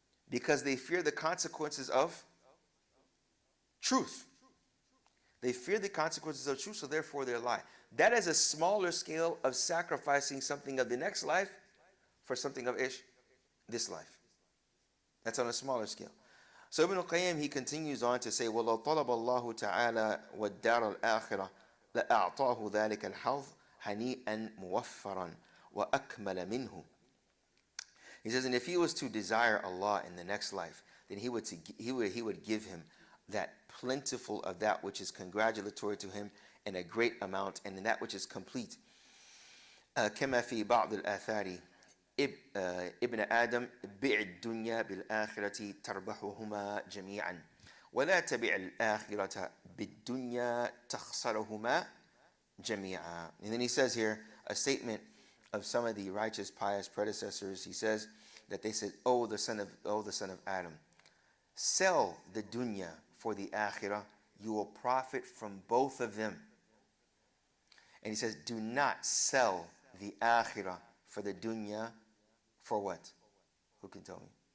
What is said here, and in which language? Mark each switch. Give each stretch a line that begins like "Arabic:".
English: Because they fear the consequences of truth. They fear the consequences of truth, so therefore they lie. That is a smaller scale of sacrificing something of the next life for something of this life. That's on a smaller scale. So Ibn al-Qayyim, he continues on to say,
Arabic: وَلَوْ طَلَبَ اللَّهُ تَعَالَى وَالدَّارَ الْآخِرَةِ لَأَعْطَاهُ ذَلِكَ الْحَظَّ هَنِيئًا مُوَفَّرًا وَأَكْمَلَ مِنْهُ.
English: He says, and if he was to desire Allah in the next life, then he would give him that plentiful of that which is congratulatory to him in a great amount, and in that which is complete.
Arabic: كما في بعض الآثار ابن آدم بع الدنيا بالآخرة تربحهما جميعا ولا تبع الآخرة بالدنيا تخسرهما جميعا.
English: And then he says here a statement of some of the righteous, pious predecessors. He says that they said, "Oh, the son of Adam, sell the dunya for the akhirah. You will profit from both of them." And he says, "Do not sell the akhirah for the dunya." For what? Who can tell me?